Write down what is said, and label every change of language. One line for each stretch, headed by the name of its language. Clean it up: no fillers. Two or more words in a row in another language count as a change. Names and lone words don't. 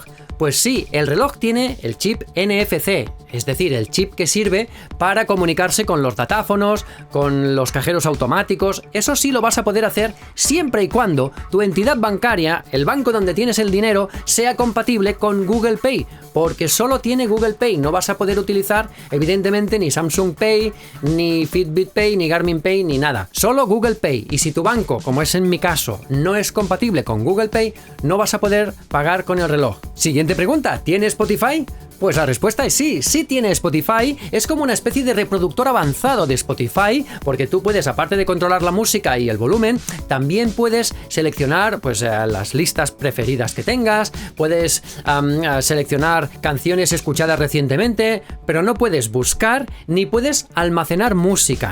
Spanish: Pues sí, el reloj tiene el chip NFC, es decir, el chip que sirve para comunicarse con los datáfonos, con los cajeros automáticos. Eso sí lo vas a poder hacer siempre y cuando tu entidad bancaria, el banco donde tienes el dinero, sea compatible con Google Pay, porque solo tiene Google Pay. No vas a poder utilizar, evidentemente, ni Samsung Pay, ni Fitbit Pay, ni Garmin Pay, ni nada. Solo Google Pay. Y si tu banco, como es en mi caso, no es compatible con Google Pay, no vas a poder pagar con el reloj. Siguiente pregunta, ¿tiene Spotify? Pues la respuesta es sí, sí tiene Spotify. Es como una especie de reproductor avanzado de Spotify, porque tú puedes, aparte de controlar la música y el volumen, también puedes seleccionar pues las listas preferidas que tengas, puedes seleccionar canciones escuchadas recientemente, pero no puedes buscar ni puedes almacenar música.